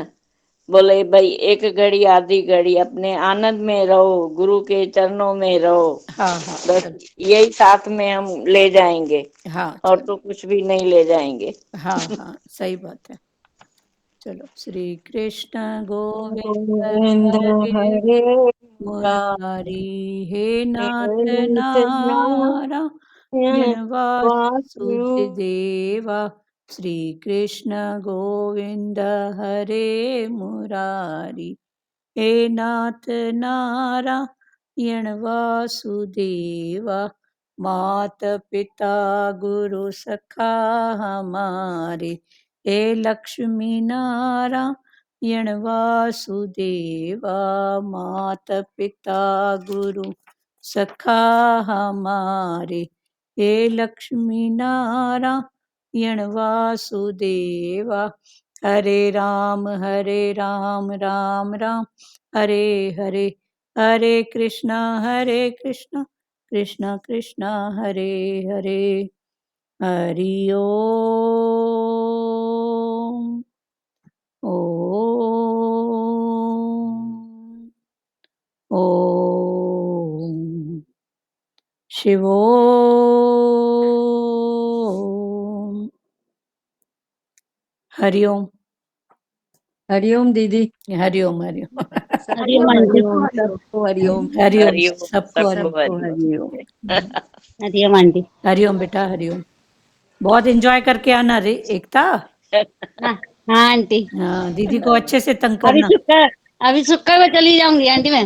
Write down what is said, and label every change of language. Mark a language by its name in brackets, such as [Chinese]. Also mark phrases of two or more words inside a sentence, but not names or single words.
[Hindi] बोले भाई, एक घड़ी आधी घड़ी अपने आनंद में रहो, गुरु के चरणों में रहो। हाँ हाँ बस यही साथ में हम ले जाएंगे, हाँ और तो कुछ भी नहीं ले जाएंगे। हाँ हाँ सही बात है। चलो श्री कृष्ण गोविंद गोविंद हरे हरे मुरारी, हे नाथ नारायण नारायण वासुदेव। वासुदेवा, श्री कृष्ण गोविंद हरे मुरारी, हे नाथ नारायण वासुदेवा, मात पिता गुरु सखा हमारे, हे लक्ष्मी नारायण वासुदेवा, मात पिता गुरु सखा हमारे, हे लक्ष्मी नारायण वासुदेवा, हरे राम राम राम हरे हरे, हरे कृष्णा कृष्णा कृष्णा हरे हरे, हरि ओम। ओम ओम शिवोम। हरिओम। हरिओम दीदी। हरिओम हरिओम हरिओम आंटी। हरिओम, सबको हरिओम। हरिओम, हरिओम, सबको हरिओम। सबको हरिओम। हरिओम आंटी। हरिओम बेटा हरिओम। बहुत एंजॉय करके आना रे एकता। हाँ हाँ आंटी। हाँ, दीदी को अच्छे से तंग अभी करना। अभी सुक्का में चली जाऊंगी आंटी मैं।